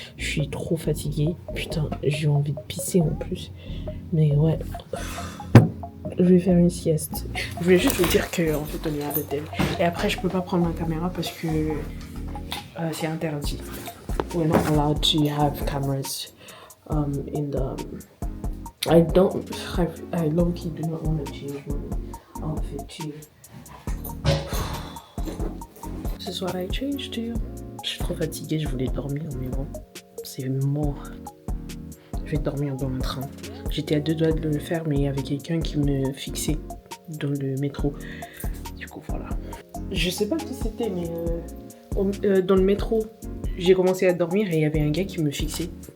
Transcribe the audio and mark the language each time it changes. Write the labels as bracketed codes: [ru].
[fr] Je suis trop fatiguée. Putain, j'ai envie de pisser en plus. Mais ouais. Je vais faire une sieste. Je voulais juste vous dire qu'en fait on est à l'hôtel. Et après je peux pas prendre ma caméra parce que c'est interdit. [en] We're not allowed to have cameras in the... I low-key do not want to change my outfit too. This is what I changed to. [fr] Je suis trop fatiguée, je voulais dormir mais bon, c'est mort. Je vais dormir dans le train. J'étais à 2 doigts de le faire, mais il y avait quelqu'un qui me fixait dans le métro. Du coup, voilà. Je sais pas qui c'était, mais dans le métro, j'ai commencé à dormir et il y avait un gars qui me fixait.